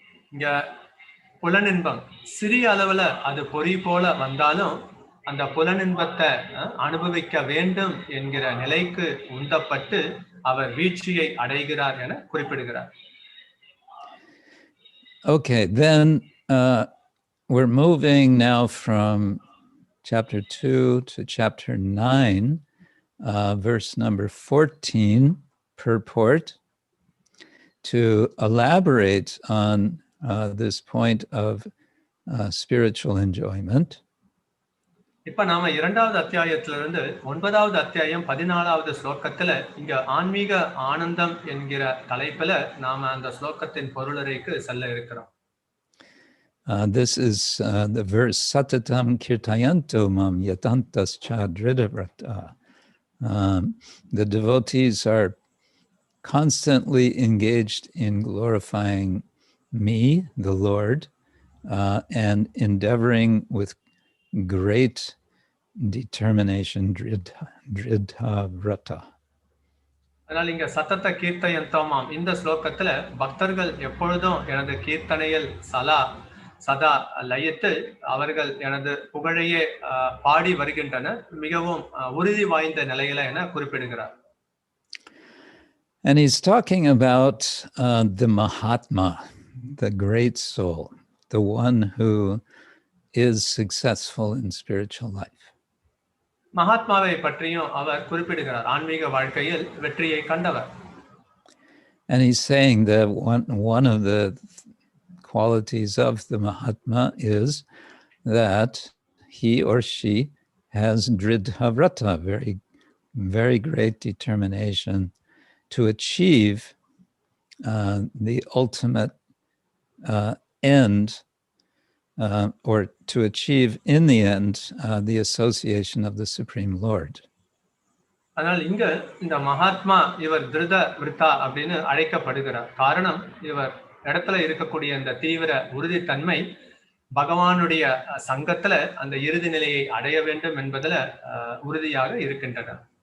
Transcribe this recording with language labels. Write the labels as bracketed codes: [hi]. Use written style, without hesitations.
[ta] இங்க புலனின்பம் சிறிய அளவுல அது பொறி போல வந்தாலும் அந்த புலனின்பத்தை அனுபவிக்க வேண்டும் என்கிற நிலைக்கு உந்தப்பட்டு அவர் வீழ்ச்சியை அடைகிறார் என குறிப்பிடுகிறார். [en] Okay, then we're moving now from chapter 2 to chapter 9, verse number 14, purport, to elaborate on this point of spiritual enjoyment. [ta] இப்ப நாம 2வது அத்தியாயத்திலிருந்து 9வது அத்தியாயம் 14வது ஸ்லோகத்துல இங்க ஆன்மீக ஆனந்தம் என்கிற தலைப்புல நாம அந்த ஸ்லோகத்தின் பொருளுரைக்கு செல்ல இருக்கிறோம். [en] This is the verse [sa] Satatam Kirtayanto Mam Yatantas Chadridavrata. [en] The devotees are constantly engaged in glorifying me, the Lord, and endeavoring with great determination, dridha vrata. [ta] அதனால இங்க [sa] சத்தத்த கீர்த்தயந்தோமாம் [ta] இந்த ஸ்லோகத்துல பக்தர்கள் எப்பொழுதும் எனது கீர்த்தனையில் சதா லயித்து அவர்கள் எனது புகழையே பாடி வருகின்றனர், மிகவும் உறுதி வாய்ந்த நிலையில என குறிப்பிடுகிறார். [en] And he's talking about the Mahatma, the great soul, the one who is successful in spiritual life. [ta] மகாத்மாவை பற்றியும் அவர் குறிப்பிடுகிறார், ஆன்மீக வாழ்க்கையில் வெற்றியை கண்டவர். [en] And he's saying that one of the qualities of the Mahatma is that he or she has dridha vrata, very, very great determination to achieve the ultimate end, or to achieve in the end the association of the Supreme Lord. [ta] அதனால் இங்க இந்த மகாத்மா இவர் திருத விருத்தா அப்படின்னு அழைக்கப்படுகிறார். காரணம் இவர் இடத்துல இருக்கக்கூடிய இந்த தீவிர உறுதித்தன்மை பகவானுடைய சங்கத்துல அந்த இறுதி நிலையை அடைய வேண்டும் என்பதுல உறுதியாக இருக்கின்றனர்.